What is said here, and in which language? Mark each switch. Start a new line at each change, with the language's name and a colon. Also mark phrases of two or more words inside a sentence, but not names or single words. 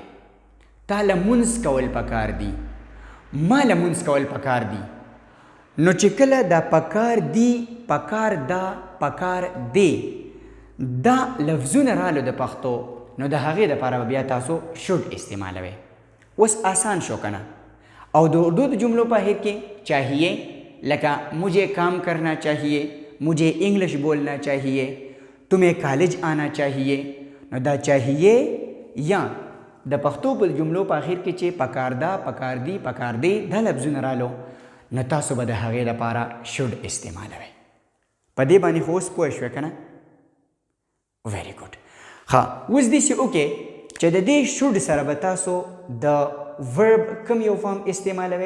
Pashto: تاله مونځ کول پکار دي، ما له مونځ کول پکار دي. نو چې کله دا پکار دي، پکار دا، پکار دی دا لفظونه رالو د پښتو نو د هغې دپاره بیا تاسو شوډ استعمالوئ. اوس آسان شو که نه؟ او د اردو د جملو په اخر کې چاہیے، لکه
Urdu: مجھے کام کرنا چاہیے، مجھے انگلش بولنا چاہیے، تمہیں کالج آنا چاہیے.
Pashto: نو دا چاہیے یا د پښتو په جملو په اخر کې چې پکار دا، پکار دی، پکار دی دا لفظونه رالو نو تاسو به د هغې لپاره شوډ استعمالوئ. په دې باندې خو اوس پوه شوې که نه؟
English: very good.
Pashto: ښه، اوس داسې وکړئ چې د دې شوډ سره به تاسو د ورب کوم یو فارم استعمالوئ؟